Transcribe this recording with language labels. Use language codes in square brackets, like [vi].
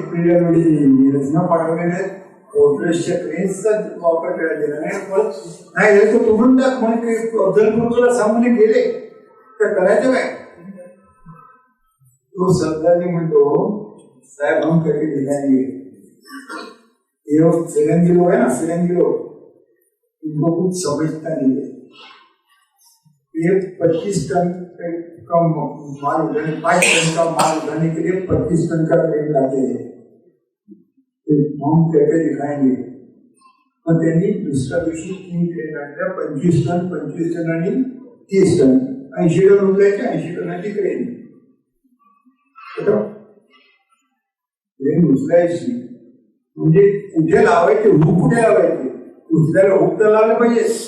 [mr] पिरियडमध्ये इंजिनियर्स न पाठवले नाहीत. पोर्ट्रेसच्या क्रेन्सचा वापर करायला दिला नाही. नाही तर तुम्ही टाक म्हणजे अफजलपूरला सामने गेले तर करायचं काय? तो सरदारजी म्हणतो [hi] साहब हम करके दिखाएंगे। ये लोग फिरंगी लोग है ना, फिरंगी लोग, इनको कुछ समझता नहीं है। ये 25 टन का माल उठाने, 5 टन का माल उठाने के लिए 25 टन का ट्रेन लाते हैं। हम करके दिखाएंगे। [mr] मग त्यांनी दुसऱ्या दिवशी 3 ट्रेन आणल्या, 25 टन आणि 30 टन, 80 टन उचलायचे, 80 टनाची ट्रेन. ट्रेन उचलायची म्हणजे कुठे लावायचे, हुक कुठे लावायचे, उचलायला हुक तर लावले पाहिजे.